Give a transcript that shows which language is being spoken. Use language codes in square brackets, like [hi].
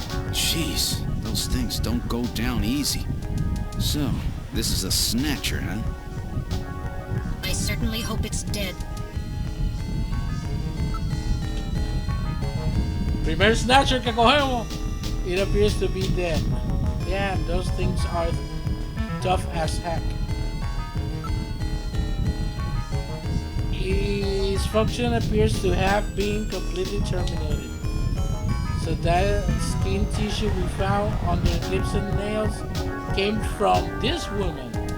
[en] Jeez, those things don't go down easy. So, this is a snatcher, huh? I certainly hope it's dead. [es] Primer snatcher que cogemos. [en] It appears to be dead. Damn, those things are tough as heck. Its function appears to have been completely terminated. So that skin tissue we found on the lips and nails came from this woman.